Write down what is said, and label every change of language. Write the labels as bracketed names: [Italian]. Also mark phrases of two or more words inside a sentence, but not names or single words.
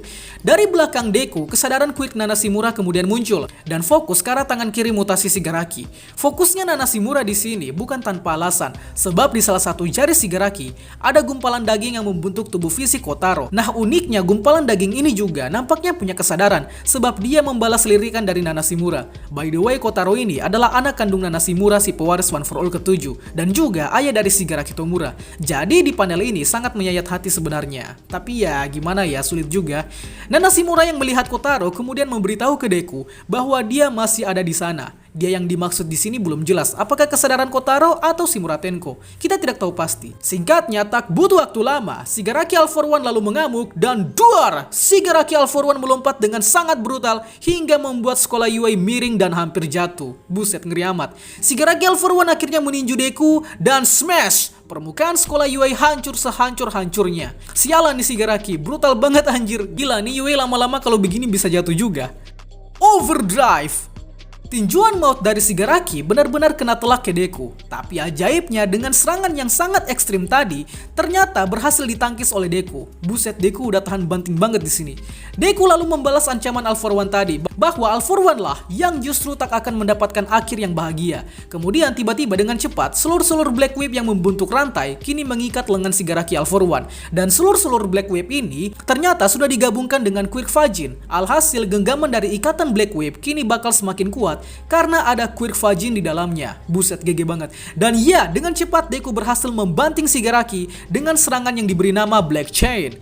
[Indonesian] Dari belakang Deku, kesadaran quirk Nana Shimura kemudian muncul dan fokus ke arah tangan kiri mutasi Shigaraki. Fokusnya Nana Shimura di sini bukan tanpa alasan, sebab di salah satu jari Shigaraki ada gumpalan daging yang membentuk tubuh fisik Kotaro. Nah, uniknya gumpalan daging ini juga nampaknya punya kesadaran, sebab dia membalas lirikan dari Nana Shimura. [English] By the way, [Indonesian] Kotaro ini adalah anak kandung Nana Shimura si pewaris One For All ke-7 dan juga ayah dari Shigaraki Tomura. Jadi di panel ini sangat menyayat hati sebenarnya. Tapi ya gimana ya, sulit juga. Nana Shimura yang melihat Kotaro kemudian memberitahu ke Deku bahwa dia masih ada di sana. Dia yang dimaksud di sini belum jelas, apakah kesadaran Kotaro atau Shimura Tenko. Kita tidak tahu pasti. Singkatnya, tak butuh waktu lama, Shigaraki All For One lalu mengamuk dan duar! Shigaraki All For One melompat dengan sangat brutal hingga membuat sekolah Yui miring dan hampir jatuh. Buset, ngeri amat. Shigaraki All For One akhirnya meninju Deku dan smash! Permukaan sekolah Yui hancur sehancur-hancurnya. Sialan nih Shigaraki, brutal banget anjir. Gila nih Yui lama-lama kalau begini bisa jatuh juga. Overdrive! Tinjuan maut dari Shigaraki benar-benar kena telak ke Deku. Tapi ajaibnya dengan serangan yang sangat ekstrim tadi ternyata berhasil ditangkis oleh Deku. Buset, Deku udah tahan banting banget di sini. Deku lalu membalas ancaman All For One tadi bahwa All For One lah yang justru tak akan mendapatkan akhir yang bahagia. Kemudian tiba-tiba dengan cepat selur-selur Black Whip yang membuntuk rantai kini mengikat lengan Shigaraki All For One. Dan selur-selur Black Whip ini ternyata sudah digabungkan dengan quirk Fajin. Alhasil genggaman dari ikatan Black Whip kini bakal semakin kuat karena ada quirk Fajin di dalamnya. Buset, GG banget. Dan ya, dengan cepat Deku berhasil membanting Shigaraki dengan serangan yang diberi nama Black Chain.